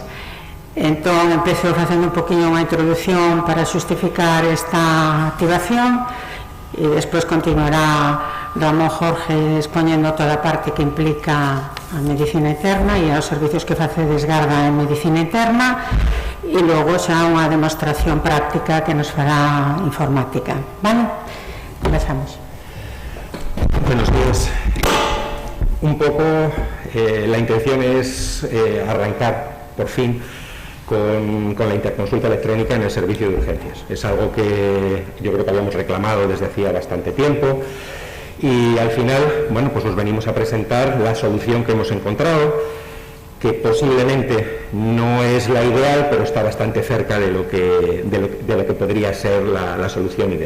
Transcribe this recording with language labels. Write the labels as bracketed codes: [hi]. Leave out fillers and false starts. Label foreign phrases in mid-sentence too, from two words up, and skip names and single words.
[gl] Entón, empezo facendo un poquinho unha introducción para xustificar esta activación e despois continuará Ramón Jorge expoñendo toda a parte que implica a medicina interna e aos servicios que facedes garda en medicina interna, e logo xa unha demostración práctica que nos fará informática. Vale? Comezamos. [es] Buenos días. Un poco la intención es arrancar por fin con la interconsulta electrónica en el servicio de urgencias. Es algo que yo creo que habíamos reclamado desde hacía bastante tiempo y al final, bueno, pues os venimos a presentar la solución que hemos encontrado, que posiblemente no es la ideal, pero está bastante cerca de lo que podría ser la solución ideal.